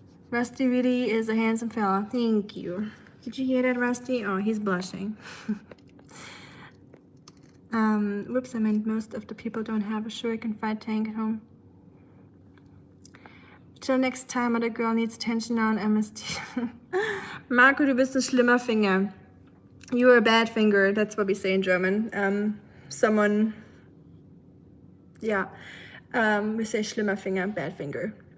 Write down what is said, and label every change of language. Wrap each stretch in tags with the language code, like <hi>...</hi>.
<en>Rusty really is a handsome fella. Thank you. Did you hear that, Rusty? Oh, he's blushing. Whoops, I meant most of the people don't have a Shuriken fight tank at home. Till next time, other girl needs attention now on MST.</en> <de>Marco, du bist ein schlimmer Finger.</de> <en>You're a bad finger, that's what we say in German. Someone, yeah, we say</en> <de>schlimmer Finger,</de> <en>bad finger.</en>